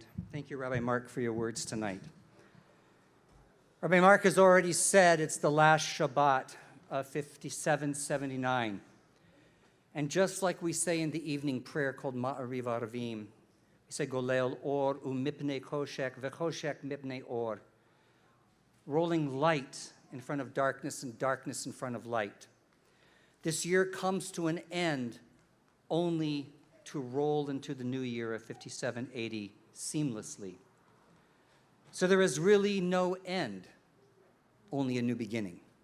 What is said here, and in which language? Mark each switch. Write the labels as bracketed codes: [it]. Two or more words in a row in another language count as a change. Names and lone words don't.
[en] Thank you, Rabbi Mark, for your words tonight. Rabbi Mark has already said it's the last Shabbat of 5779. And just like we say in the evening prayer called Ma'ariv Aravim, we say, [he] גולל אור ומפני חושך וחושך מפני אור, [en] rolling light in front of darkness and darkness in front of light. This year comes to an end only to roll into the new year of 5780 seamlessly. So there is really no end, only a new beginning.